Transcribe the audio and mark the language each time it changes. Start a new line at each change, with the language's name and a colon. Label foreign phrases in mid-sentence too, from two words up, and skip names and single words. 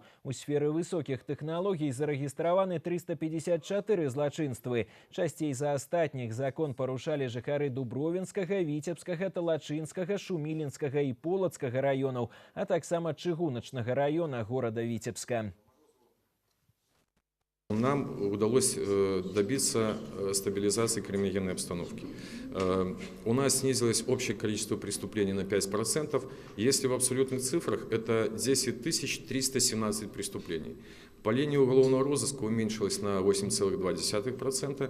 Belarusian: У сферы высокіх тэхналогій зарэгістраваны 354 злачынствы. Часцей за астатніх закон парушалі жыхары Дубровінскага, Віцебскага, Талачынскага, Шумілінскага і Полацкага раёнаў, а таксама Чыгуначнага раёна горада Віцебска.
Russian: Нам удалось добиться стабилизации криминогенной обстановки. У нас снизилось общее количество преступлений на 5%. Если в абсолютных цифрах, это 10 317 преступлений. По линии уголовного розыска уменьшилось на 8,2%.